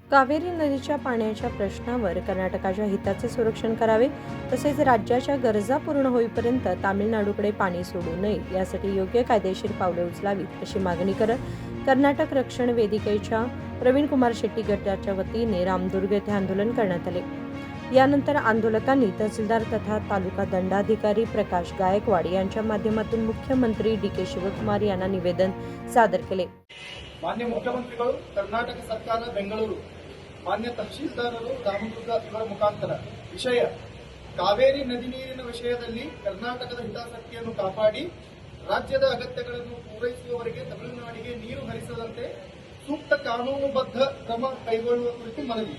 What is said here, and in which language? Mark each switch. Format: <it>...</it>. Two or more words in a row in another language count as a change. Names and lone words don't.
<mr>कावेरी नदीच्या पाण्याच्या प्रश्नावर कर्नाटकाच्या हिताचे संरक्षण करावे, तसेच राज्याच्या गरजा पूर्ण होईपर्यंत तामिळनाडूकडे पाणी सोडू नये यासाठी योग्य कायदेशीर पावले उचलावीत अशी मागणी करत कर्नाटक रक्षण वेदिकेच्या प्रवीण कुमार शेट्टी गटाच्या वतीने रामदुर्ग येथे आंदोलन करण्यात आले। यानंतर आंदोलकांनी तहसीलदार तथा तालुका दंडाधिकारी प्रकाश गायकवाड यांच्या माध्यमातून मुख्यमंत्री डी.के. शिवकुमार यांना निवेदन सादर केले।</mr> <kn>ಮಾನ್ಯ ಮುಖ್ಯಮಂತ್ರಿಗಳು ಕರ್ನಾಟಕ ಸರ್ಕಾರ ಬೆಂಗಳೂರು ಮಾನ್ಯ ತಹಶೀಲ್ದಾರರು ರಾಮದುರ್ಗ ಇವರ ಮುಖಾಂತರ ವಿಷಯ ಕಾವೇರಿ ನದಿ ನೀರಿನ ವಿಷಯದಲ್ಲಿ ಕರ್ನಾಟಕದ ಹಿತಾಸಕ್ತಿಯನ್ನು ಕಾಪಾಡಿ ರಾಜ್ಯದ ಅಗತ್ಯಗಳನ್ನು ಪೂರೈಸುವವರೆಗೆ ತಮಿಳುನಾಡಿಗೆ ನೀರು ಹರಿಸದಂತೆ ಸೂಕ್ತ ಕಾನೂನುಬದ್ಧ ಕ್ರಮ ಕೈಗೊಳ್ಳುವ ಕುರಿತು ಮನವಿ।</kn>